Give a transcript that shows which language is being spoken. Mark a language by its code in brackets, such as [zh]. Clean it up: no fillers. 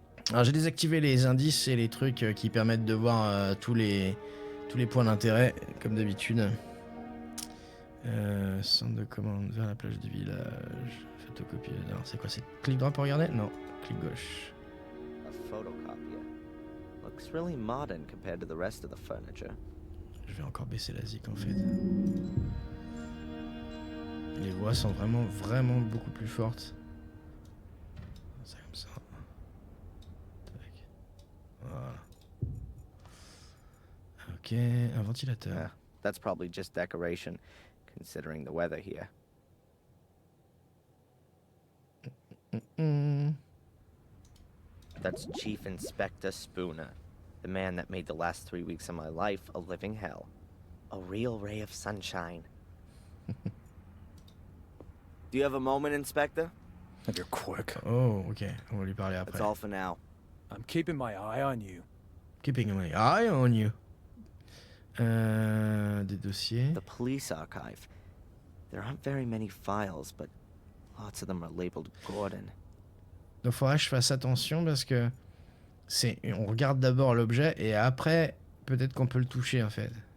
[fr] Alors, j'ai désactivé les indices et les trucs qui permettent de voir tous les points d'intérêt, comme d'habitude. Centre de commande vers la plage du village. Photocopie. Alors, c'est quoi? C'est clic droit pour regarder? Non. Clic gauche. A photocopier. [en] Looks really modern compared to the rest of the furniture. [fr] Je vais encore baisser la zik en fait. Les voix sont vraiment beaucoup plus fortes. C'est comme ça. Tac. Voilà. Ok, un ventilateur. [en] Yeah, that's probably just decoration, considering the weather here. That's Chief Inspector Spooner, the man that made the last 3 weeks of my life a living hell. A real ray of sunshine. Do you have a moment, Inspector? You're quick. [fr] Oh, ok, on va lui parler après. [en] That's all for now. I'm keeping my eye on you. Keeping my eye on you. [fr] Des dossiers. [en] The police archive. There aren't very many files, but lots of them are labeled Gordon. [fr] Donc faudra que je fasse attention parce que on regarde d'abord l'objet et après peut-être qu'on peut le toucher en fait.